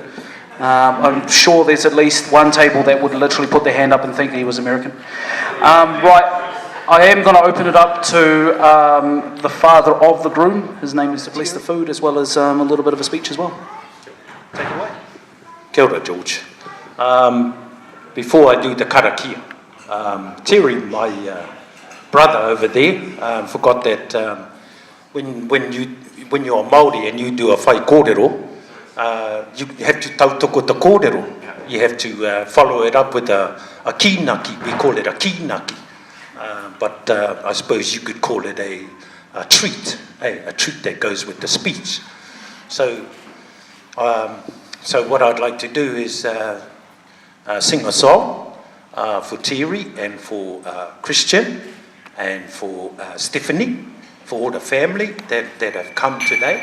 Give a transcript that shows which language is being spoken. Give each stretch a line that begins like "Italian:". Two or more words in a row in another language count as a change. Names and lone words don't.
English: I'm sure there's at least one table that would literally put their hand up and think he was American. Right, I am going to open it up to the father of the groom. His name is to bless the food, as well as a little bit of a speech as well. Take it away.
Māori: Kia ora, George.
English: Before I do the karakia, Terry, my brother over there, forgot that when you're Māori and you do a
Māori: whai kōrero,
English: you have to
Māori: tautoko te kōrero.
English: You have to follow it up with a kinaki. We call it a kinaki. But I suppose you could call it a treat, a treat that goes with the speech. So what I'd like to do is sing a song for Terry and for Christian and for Stephanie, for all the family that have come today.